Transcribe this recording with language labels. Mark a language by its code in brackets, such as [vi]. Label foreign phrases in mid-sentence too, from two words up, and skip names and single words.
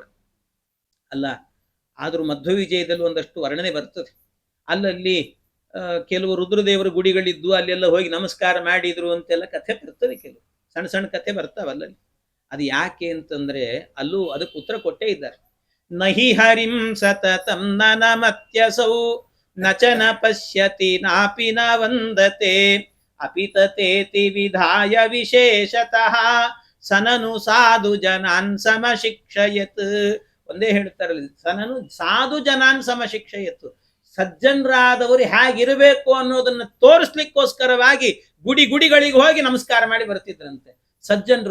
[kn] ಅಲ್ಲ ಆದ್ರೂ ಮಧ್ವ ವಿಜಯದಲ್ಲಿ ಒಂದಷ್ಟು ವರ್ಣನೆ ಬರ್ತದೆ. ಅಲ್ಲಲ್ಲಿ ಕೆಲವು ರುದ್ರದೇವರ ಗುಡಿಗಳಿದ್ದು ಅಲ್ಲೆಲ್ಲ ಹೋಗಿ ನಮಸ್ಕಾರ ಮಾಡಿದ್ರು ಅಂತೆಲ್ಲ ಕಥೆ ಬರ್ತದೆ. ಕೆಲವು ಸಣ್ಣ ಕಥೆ ಬರ್ತಾವಲ್ಲಲ್ಲಿ. ಅದು ಯಾಕೆ ಅಂತಂದ್ರೆ ಅಲ್ಲೂ ಅದಕ್ಕೆ ಉತ್ತರ ಕೊಟ್ಟೇ ಇದ್ದಾರೆ. [sa] ನಹಿ ಹರಿಂ ಸತತಂ ನನಮತ್ಯಸೌ ನಚ ನ ಪಶ್ಯತಿ ನಾಪಿ ನ ವಂದತೆ ಅಪಿತತೇತಿ ವಿಧಾಯ ವಿಶೇಷತಃ ಸನನು ಸಾಧು ಜನಾನ್ ಸಮಶಿಕ್ಷಯತ್. [kn] ಒಂದೇ ಹೇಳ್ತಾರಲ್ಲ, [sa] ಸನನು ಸಾಧು ಜನಾನ್ ಸಮಶಿಕ್ಷಯತ್. [kn] ಸಜ್ಜನರಾದವರು ಹೇಗಿರಬೇಕು ಅನ್ನೋದನ್ನ ತೋರಿಸ್ಲಿಕ್ಕೋಸ್ಕರವಾಗಿ ಗುಡಿಗಳಿಗೆ ಹೋಗಿ ನಮಸ್ಕಾರ ಮಾಡಿ ಬರ್ತಿದ್ರಂತೆ ಸಜ್ಜನರು.